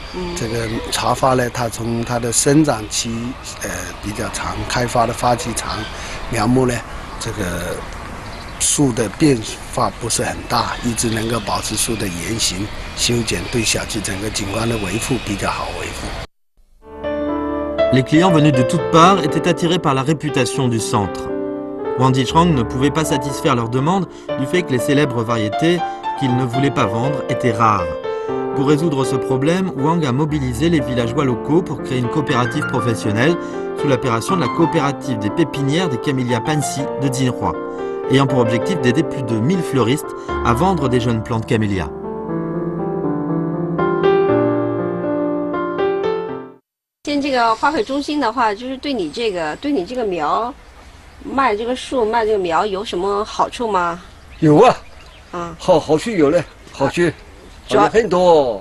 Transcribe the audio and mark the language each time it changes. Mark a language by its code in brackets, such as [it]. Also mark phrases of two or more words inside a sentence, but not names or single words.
[zh] 这个茶花呢，它从它的生长期比较长，开发的发期长，苗木呢，这个树的变化不是很大，一直能够保持树的原形，修剪对小区整个景观的维护比较好维护。 [fr] Les clients venus de toutes parts étaient attirés par la réputation du centre. Wang Zichang ne pouvait pas satisfaire leurs demandes du fait que les célèbres variétés qu'il ne voulait pas vendre étaient rares. Pour résoudre ce problème, Wang a mobilisé les villageois locaux pour créer une coopérative professionnelle sous l'appellation de la coopérative des pépinières des camélias Pansi de Jinhua, ayant pour objectif d'aider plus de 1000 fleuristes à vendre des jeunes plantes camélias. [zh] 现这个花卉中心的话，就是对你这个苗卖这个树卖这个苗有什么好处吗？有啊，好处有嘞，好处主要很多。